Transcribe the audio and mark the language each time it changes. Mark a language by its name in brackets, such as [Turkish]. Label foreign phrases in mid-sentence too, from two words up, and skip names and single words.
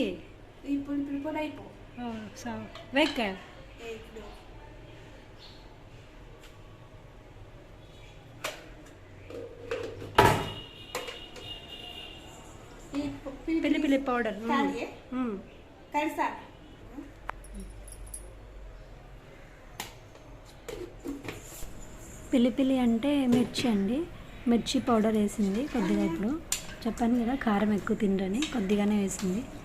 [Swahili] pilipili powder ipo. sawa, weka Kidogo. pilipili పౌడర్. Kali kali sana. [Telugu] పిలిపిలి అంటే మిర్చి అండి. మిర్చి పౌడర్ వేసింది కొద్దిగా. ఇప్పుడు చెప్పాను కదా కారం ఎక్కువ తినరని, కొద్దిగానే వేసింది.